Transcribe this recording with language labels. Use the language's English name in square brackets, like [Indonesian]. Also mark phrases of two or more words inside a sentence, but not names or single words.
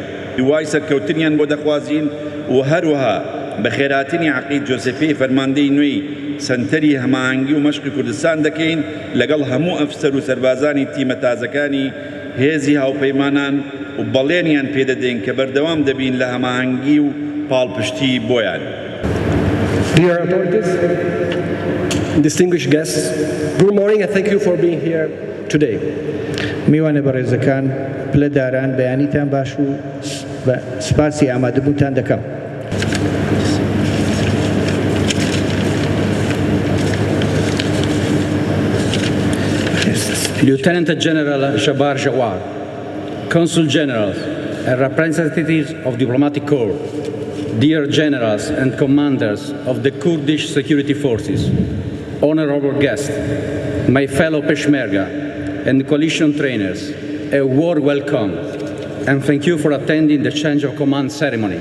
[Central Kurdish] دوای سەرکەوتنیان بۆ دەخوازین و هەروەها بە خێراتنی عەقید جۆسێپی فەرماندەی نوێی سەنتەری هەماهەنگی و مەشقی کوردستان دەکەین لەگەڵ هەموو ئەفسەر و سەربازانی تیمە تازەکانی هێزی هاوپەیمانان و بەڵێنیان پێدەدەین کە بەردەوام دەبین لە هەماهەنگی و پاڵپشتی بۆیان. [English] Dear authorities, distinguished guests, good morning and thank you for being here today. [Central Kurdish] میوانە بەڕێزەکان پلەداران بەیانیتان باش و سپاسی ئامادەبوونتان دەکەم. [English] Lieutenant General Jabbar Jawad, Consul Generals and representatives of diplomatic corps, dear generals and commanders of the Kurdish security forces, honorable guests, my fellow Peshmerga and coalition trainers, a warm welcome and thank you for attending the change of command ceremony.